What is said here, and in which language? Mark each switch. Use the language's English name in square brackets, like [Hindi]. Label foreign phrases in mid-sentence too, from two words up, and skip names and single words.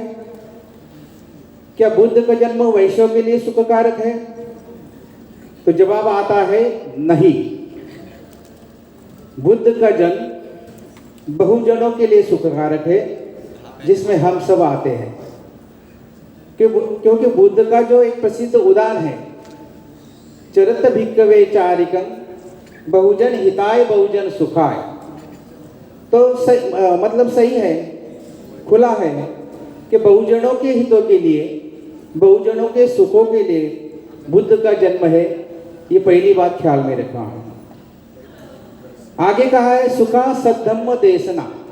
[Hindi] क्या बुद्ध का जन्म वैश्यों के लिए सुखकारक है? तो जवाब आता है नहीं। बुद्ध का जन्म बहुजनों के लिए सुखकारक है, जिसमें हम सब आते हैं। क्योंकि बुद्ध का जो एक प्रसिद्ध उदान है, [Pali] चरत भिक्खवे चारिकं बहुजन हिताय बहुजन सुखाय, [Hindi] तो मतलब सही है, खुला है कि बहुजनों के हितों के लिए, बहुजनों के सुखों के लिए बुद्ध का जन्म है। ये पहली बात ख्याल में रखना है। आगे कहा है [Pali] सुखा सद्धम्म देशना।